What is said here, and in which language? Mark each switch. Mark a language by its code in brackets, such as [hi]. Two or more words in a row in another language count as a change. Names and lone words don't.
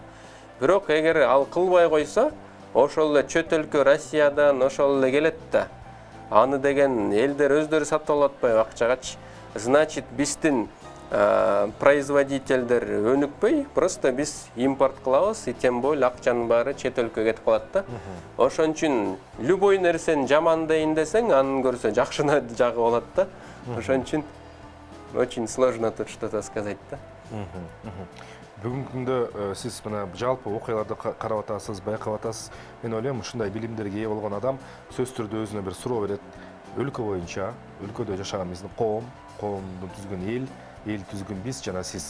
[ky] Бирок эгер ал кылбай койсо, ошол эле чөт өлкө Россиядан ошол эле келет да. Аны деген элдер өздөрү сатып алып атпайбы акчагачы. Значит, биздин производительдер өнүкпөй, просто биз импорт кылабыз, [ru] и тем более [ky] акчанын баары чет өлкөгө кетип калат да. Ошон үчүн любой нерсени жаман дейин десең, анын көрсө жакшына жагы болот да. Ошон үчүн [ru] очень сложно тут что-то сказать да. [ky] Бүгүнкү күндө сиз мына жалпы окуяларды карап атасыз, байкап атасыз. Мен ойлойм, ушундай билимдерге ээ болгон адам сөзсүз түрдө өзүнө бир суроо берет. Өлкө боюнча, өлкөдө жашаган биздин коомду түзгөн эл түзгөн биз жана сиз.